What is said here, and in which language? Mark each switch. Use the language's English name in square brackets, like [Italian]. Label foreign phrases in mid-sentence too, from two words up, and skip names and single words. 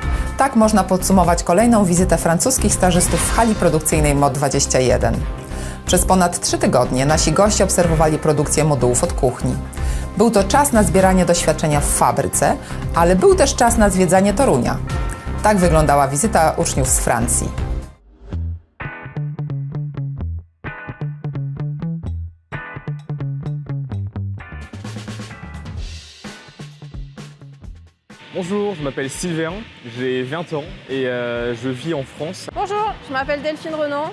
[Polish] Tak można podsumować kolejną wizytę francuskich stażystów w hali produkcyjnej MOD21. Przez ponad 3 tygodnie nasi goście obserwowali produkcję modułów od kuchni. Był to czas na zbieranie doświadczenia w fabryce, ale był też czas na zwiedzanie Torunia. Tak wyglądała wizyta uczniów z Francji. [French] Bonjour, je m'appelle Sylvain, j'ai 20 ans et je vis en France. Bonjour, je m'appelle Delphine Renan.